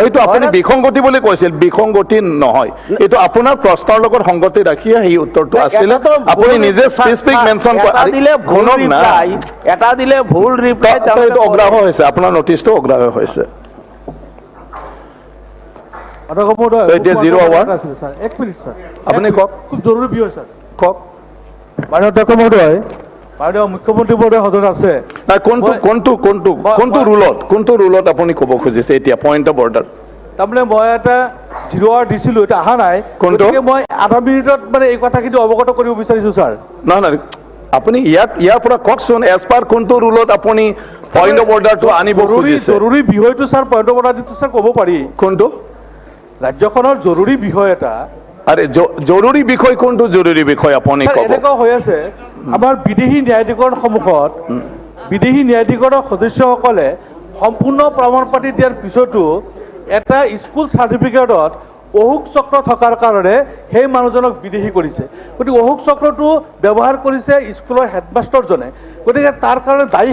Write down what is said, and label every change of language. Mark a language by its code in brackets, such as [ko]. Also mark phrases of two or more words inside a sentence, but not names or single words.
[as] এইটো আপুনি বিসংগতি বুলি কৈছিল বিসংগতি নহয় এইটো আপোনাৰ প্ৰশ্নৰ লগত সংগতি ৰাখি সেই উত্তৰটো আছিলে আপুনি নিজে [en] specific mention [as] এটা দিলে ভুল ৰিপ্লাই এইটো অগ্ৰাহ্য হৈছে আপোনাৰ নটিচটো অগ্ৰাহ্য হৈছে এতিয়া 0 আৱাৰ এক মিনিট স্যার আপুনি কওক খুব জরুরি বিষয় স্যার কওক মাননীয় অধ্যক্ষ মহোদয় মাননীয় মুখ্যমন্ত্রী মহোদয় সদন আছে নাই কোনটো ৰুলত আপুনি ক'ব খুজিছে এতিয়া [en] point of order [as] তাৰমানে মই এটা 0 আৱাৰ দিছিলোঁ এটা অহা নাই গতিকে মই আধা মিনিটত মানে এই কথাখিনি অৱগত কৰিব বিচাৰিছোঁ স্যাৰ নহয় আপুনি ইয়াৰ পৰা কওকচোন [en] as per [as] কোনটো ৰুলত আপুনি [en] point of orderটো [as] আনিব খুজিছে জৰুৰী বিষয়টো স্যাৰ [en] point of orderটো [as] স্যাৰ ক'ব পাৰি কোনটো ৰাজ্যখনৰ জৰুৰী বিষয় এটা আরে জরুরি বিষয় কোনটো জরুরি বিষয় আপুনি কব এনেকুৱা হৈ আছে আমাৰ বিদেশী ন্যায়াধীকৰণ সমূহত বিদেশী ন্যায়াধীকৰণৰ সদস্যসকলে সম্পূৰ্ণ প্ৰমাণ পাতি দিয়াৰ পিছতো এটা [en] school certificateত [as] অহুক চক্ৰ থকাৰ কাৰণে সেই মানুহজনক বিদেশী কৰিছে গতিকে অহুক চক্ৰটো ব্যৱহাৰ কৰিছে স্কুলৰ হেডমাষ্টাৰজনে গতিকে তাৰ কাৰণে দায়ী